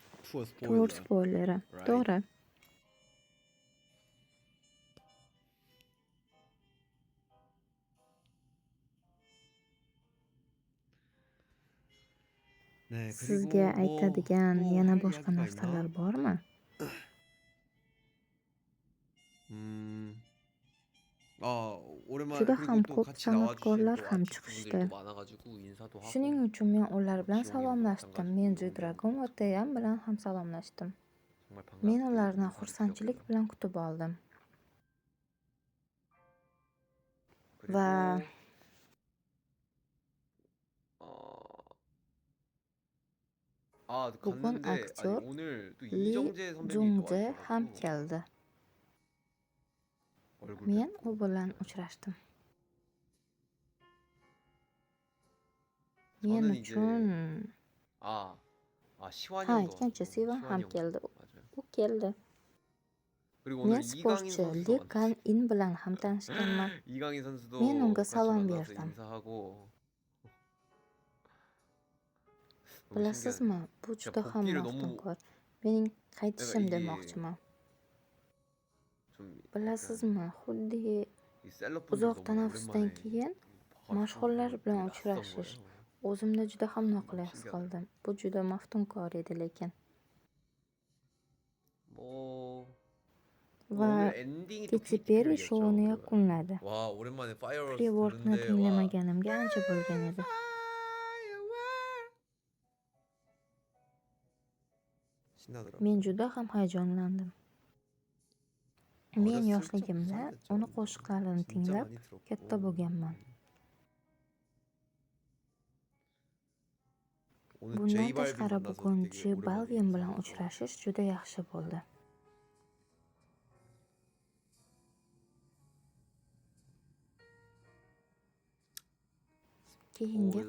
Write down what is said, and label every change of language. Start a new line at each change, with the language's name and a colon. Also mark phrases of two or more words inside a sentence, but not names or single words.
English: tour Tour spoiler,
Uzbek: spoileri.
English: right?
Uzbek: To'g'ri.
Korean: 네,
Uzbek: Sizga
Korean: 그리고
Uzbek: aytadigan
Korean: 또
Uzbek: yana
Korean: 할
Uzbek: boshqa
Korean: 이야기가
Uzbek: narsalar
Korean: 있나?
Uzbek: bormi?
Korean: 오랜만에
Uzbek: Juda
Korean: 그리고
Uzbek: ham
Korean: 또
Uzbek: ko'p
Korean: 같이 나와주신
Uzbek: san'atkorlar
Korean: 또
Uzbek: ham
Korean: 아티스트분들이 또
Uzbek: chiqishdi.
Korean: 많아가지고 인사도
Uzbek: Shuning
Korean: 하고
Uzbek: uchun men ular bilan
Korean: 지용이랑도
Uzbek: salomlashdim.
Korean: 마찬가지고
Uzbek: Men
Korean: 용기 G-Dragon 형도
Uzbek: va TM bilan ham salomlashdim.
Korean: 정말
Uzbek: Men
Korean: 반갑게
Uzbek: ularni
Korean: 인사를
Uzbek: xursandchilik
Korean: 드렸고요.
Uzbek: bilan kutib oldim. Va
Korean: 그리고
Uzbek: bugun
Korean: 갔는데 아니
Uzbek: aktyor
Korean: 오늘 또 Lee 이정재 선배님이 또
Uzbek: Jung-jae ham
Korean: 와주셔가지고
Uzbek: keldi.
Korean: 얼굴
Uzbek: Men
Korean: 뵙고
Uzbek: u bilan
Korean: 네.
Uzbek: uchrashdim. Men
Korean: 저는 이제
Uzbek: uchun
Korean: 시환이
Uzbek: ha,
Korean: 형도
Uzbek: ikkinchi
Korean: 와주고
Uzbek: Sivan ham
Korean: 시환이 형도
Uzbek: keldi.
Korean: 맞아요.
Uzbek: U keldi.
Korean: 그리고
Uzbek: Men
Korean: 오늘 이강인
Uzbek: sportchi
Korean: 선수도
Uzbek: Lee
Korean: 만났어요.
Uzbek: Kang-in bilan ham tanishganman.
Korean: 이강인 선수도
Uzbek: Men unga
Korean: 같이
Uzbek: salom
Korean: 만나서
Uzbek: berdim.
Korean: 인사하고 너무
Uzbek: Bilasizmi,
Korean: 신기하네요.
Uzbek: bu
Korean: 제가
Uzbek: juda ham
Korean: 복귀를 너무
Uzbek: maftunkor. Mening
Korean: 내가
Uzbek: qaytishim
Korean: 이게
Uzbek: demoqchiman.
Korean: 좀 약간
Uzbek: Bilasizmi, xuddi
Korean: 이 셀럽분들
Uzbek: uzoq
Korean: 너무
Uzbek: tanaffusdan
Korean: 오랜만에
Uzbek: keyin
Korean: 봐가지고
Uzbek: mashhurlar
Korean: 되게
Uzbek: bilan
Korean: 낯선
Uzbek: uchrashish
Korean: 거예요.
Uzbek: o'zimni juda ham noqulay his
Korean: 신기하더라고요.
Uzbek: qildim. Bu juda maftunkor edi lekin.
Korean: 뭐
Uzbek: Va
Korean: 오늘 엔딩이 또
Uzbek: Katy
Korean: 케이티
Uzbek: Perry
Korean: 페리였죠.
Uzbek: showini
Korean: 그래가지고
Uzbek: yakunladi.
Korean: 와 오랜만에 파이어워스
Uzbek: Pre-work'ni
Korean: 듣는데 와
Uzbek: tinglamaganimga ancha bo'lgan edi.
Korean: 신나더라고요.
Uzbek: Men juda ham hayajonlandim. Men
Korean: 어렸을 적
Uzbek: yoshligimda
Korean: 부산이었죠.
Uzbek: uni qo'shiqlarini
Korean: 진짜
Uzbek: tinglab
Korean: 많이 들었고.
Uzbek: katta bo'lganman.
Korean: 오늘
Uzbek: Bundan
Korean: J 발빈
Uzbek: tashqari
Korean: 만나서
Uzbek: bugun
Korean: 되게
Uzbek: J
Korean: 오랜만에
Uzbek: Balvin bilan
Korean: 인사하고
Uzbek: uchrashish juda yaxshi bo'ldi. Keyingi